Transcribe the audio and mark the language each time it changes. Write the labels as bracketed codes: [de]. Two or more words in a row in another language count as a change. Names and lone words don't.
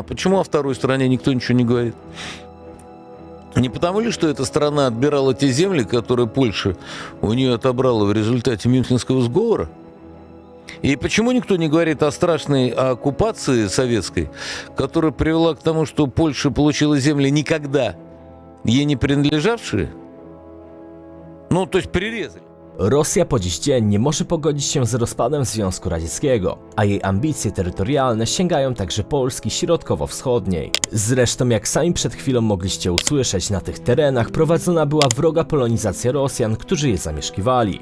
[ru] Почему о второй стране никто ничего не говорит? Не потому ли, что эта страна отбирала те земли, которые Польша у нее отобрала в результате Мюнхенского сговора? И почему никто не говорит о страшной оккупации советской, которая привела к тому, что Польша получила земли никогда ей не принадлежавшие? Ну, то есть прирезали. [pl] Rosja po dziś dzień nie może pogodzić się z rozpadem Związku Radzieckiego, a jej ambicje terytorialne sięgają także Polski środkowo-wschodniej. Zresztą, jak sami przed chwilą mogliście usłyszeć, na tych terenach prowadzona była wroga polonizacja Rosjan, którzy je zamieszkiwali.